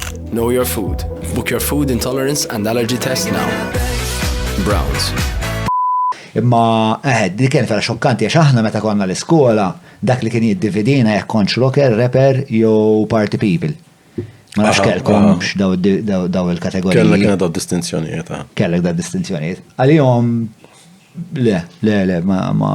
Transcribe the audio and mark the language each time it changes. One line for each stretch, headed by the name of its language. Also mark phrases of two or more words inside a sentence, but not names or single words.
English: Know your food. Book your food intolerance and allergy test now. Browns.
Maltese: Imma, di kien vera xokkanti, għax aħna meta konna l-iskola, dak li kien jiddividina jekk kontx rocker, rapper, jew
English: party people.
Maltese: Ma nafx kellkomx daw il-kategoriji. Kellek kien daw distinzjonijiet. Kellek daw distinzjonijiet. Għalihom, le, ma.